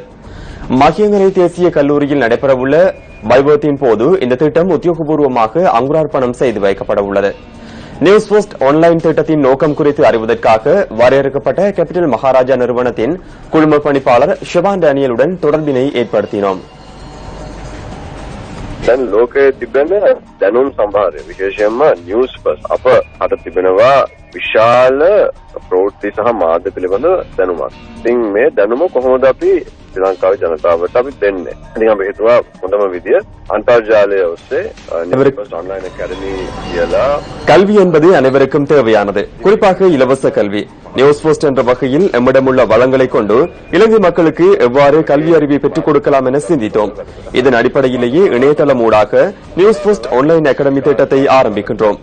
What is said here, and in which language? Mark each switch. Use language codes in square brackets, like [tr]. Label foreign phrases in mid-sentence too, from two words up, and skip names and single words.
[ta] மகியங்கரை தேசிய கல்லூரியில் நடைபெறவுள்ள வைபவத்தின் போது இந்த திட்டம் உத்தியோகபூர்வமாக அங்குரார்ப்பணம் செய்து வைக்கப்படவுள்ளது. நியூஸ் போஸ்ட் ஆன்லைன் திட்டத்தின் நோக்கம் குறித்து அறிவதற்காக வரையறுக்கப்பட்ட கேபிட்டல் மகாராஜா நிறுவனத்தின் குழும பணிப்பாளர் ஷிவான் டேனியலுடன் தொடர்பினை ஏற்படுத்தினோம். [si] දැන් ලෝකයේ තිබෙන දැනුම් සම්භාරය විශේෂයෙන්ම නිවුස් පස් අප අත තිබෙනවා විශාල ප්‍රවෘත්ති සහ මාධ්‍ය පිළිබඳ දැනුමක්. ඉතින් මේ දැනුම කොහොමද අපි ශ්‍රී ලංකාවේ ජනතාවට අපි දෙන්නේ? ඉතින් අපි හිතුවා හොඳම විදිය අන්තර්ජාලය ඔස්සේ නිවුස් පස් ඔන්ලයින් අකාඩමි කියලා. [ta] கல்வி என்பது அனைவருக்கும் தேவையானது, குறிப்பாக இலவச கல்வி. நியூஸ் போஸ்ட் என்ற வகையில் எம்மிடமுள்ள வளங்களை கொண்டு இலங்கை மக்களுக்கு எவ்வாறு கல்வி அறிவை பெற்றுக் கொடுக்கலாம் என சிந்தித்தோம். இதன் அடிப்படையிலேயே இணையதளம் ஊடாக நியூஸ் போஸ்ட் ஆன்லைன் அகாடமி திட்டத்தை ஆரம்பிக்கின்றோம்.